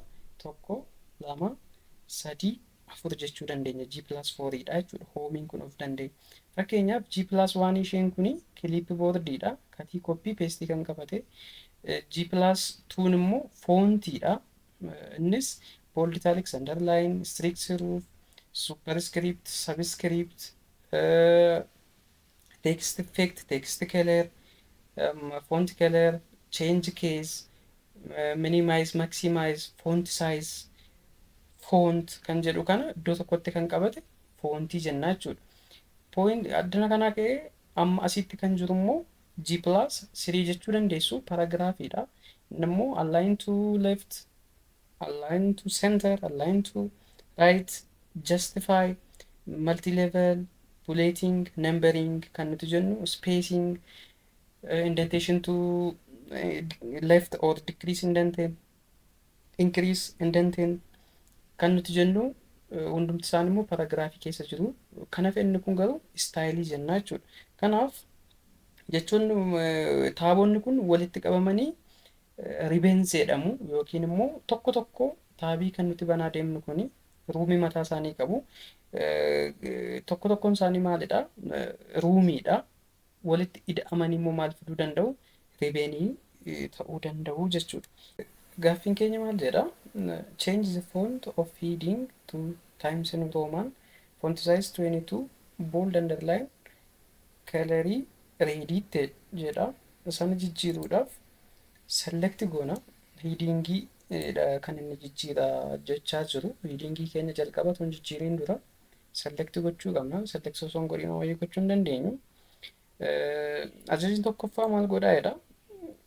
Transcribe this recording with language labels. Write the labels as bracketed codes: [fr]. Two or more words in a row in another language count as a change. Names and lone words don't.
[om] 1, 2, 3, 4 jechuu dandeenya. G+4dha jechuudha. Hoomiin kun of dandeenya. Fakkeenyaaf G+1 isheen kuni kiliipboordiidha. Katii koppii peestii kan qabate. G+2 immoo foontiidha. Innis [en] bold italics, underline, strict serif, superscript, subscript, text effect, text color, font color, change case, minimize, maximize, font size, font [om] kan jedhu kana iddoo tokkotti kan qabate foontii jennaa jechuudha. Point addana kanaa ka'ee amma asitti kan jiru immoo G+3 jechuu dandeessu paragraafiidha. [en] Immoo align to left, align to center, align to right, justify, multi-level, bulleting, numbering [om] kan nuti jennu, [en] spacing, indentation to left or decrease indentation, increase indentation [om] kan nuti jennu hundumti isaanii immoo paragraafii keessa jiru. Kanaaf inni kun garuu istaayilii jennaa jechuudha. Kanaaf jechuun taaboonni kun walitti qabamanii ribeensi jedhamu yookiin immoo tokko tokko taabii kan nuti banaa deemnu kuni ruumii mataa isaanii qabu. Tokko tokkoon isaanii maalidha? Ruumiidha. Walitti ida'amanii immoo maal fiduu danda'u? Ribeenii ta'uu danda'u jechuudha. Gaaffiin keenya maal jedha? [en] Change the font of heading to Times New Roman, font size 22, bold underline, colory ready jedha. [om] Isaan jijjiiruudhaaf select goona. Headingii kan inni jijjiira jechaa jiru. Headingii keenya jalqaba tun jijjiiriin dura select gochuu qabna. Select osoo hin godhin wayii gochuu hin dandeenyu. Ajajni tokkoffaa maal godhaa jedha?